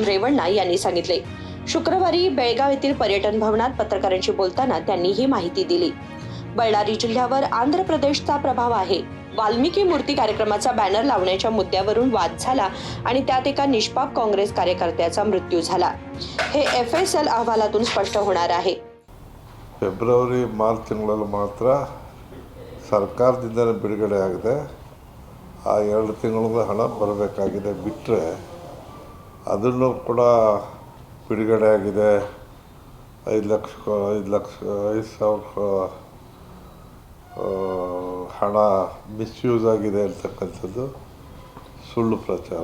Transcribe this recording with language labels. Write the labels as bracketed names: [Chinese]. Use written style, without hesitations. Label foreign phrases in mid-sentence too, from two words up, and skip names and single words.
[Marathi] रेवण्णा यांनी सांगितले. शुक्रवारी बेळगाव येथील पर्यटन भवनात पत्रकारांशी बोलताना त्यांनी ही माहिती दिली. बळ्ळारी जिल्ह्यावर आंध्र प्रदेशचा प्रभाव आहे. वाल्मिकी मूर्ती कार्यक्रमाचा बॅनर लावण्याच्या मुद्द्यावरून वाद झाला आणि त्यात एका निष्पाप काँग्रेस कार्यकर्त्याचा मृत्यू झाला. हे FSL अहवालातून स्पष्ट होणार आहे. [Kannada] ಫೆಬ್ರವರಿ ಮಾರ್ಚ್ ತಿಂಗಳಲ್ಲಿ ಮಾತ್ರ ಸರ್ಕಾರದಿಂದಲೇ ಬಿಡುಗಡೆ ಆಗಿದೆ. ಆ 2 ತಿಂಗಳ ಹಣ ಬರಬೇಕಾಗಿದೆ. ಬಿಟ್ಟರೆ ಅದನ್ನು ಕೂಡ ಬಿಡುಗಡೆ ಆಗಿದೆ. 5,000 ಹಣ ಮಿಸ್ಯೂಸ್ ಆಗಿದೆ ಅಂತಕ್ಕಂಥದ್ದು ಸುಳ್ಳು ಪ್ರಚಾರ.